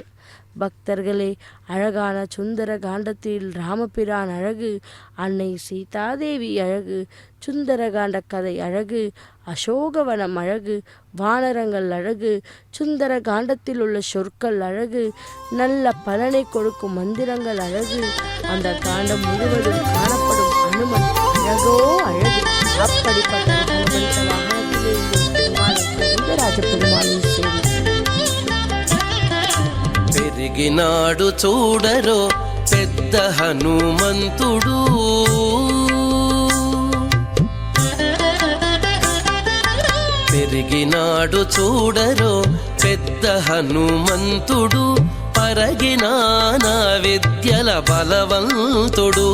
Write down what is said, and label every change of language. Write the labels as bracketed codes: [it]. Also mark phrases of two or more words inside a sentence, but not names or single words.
[ta] பக்தர்களே, அழகான சுந்தர காண்டத்தில் ராமபிரான் அழகு, அன்னை சீதாதேவி அழகு, சுந்தர காண்ட கதை அழகு, அசோகவனம் அழகு, வானரங்கள் அழகு, சுந்தர காண்டத்தில் உள்ள சொற்கள் அழகு, நல்ல பலனை கொடுக்கும் மந்திரங்கள் அழகு, அந்த காண்டம் முழுவதும் காணப்படும் அனுமன் அழகோ அழகு. அப்படிப்பட்ட ஹனுமந்த வாகனத்திலே ராஜ பெருமாளின் சேவை. [te] పెరిగినాడు చూడరో పెద్ద హనుమంతుడు, పెరిగినాడు చూడరో పెద్ద హనుమంతుడు, పరగినానా విద్యల బలవంతుడు.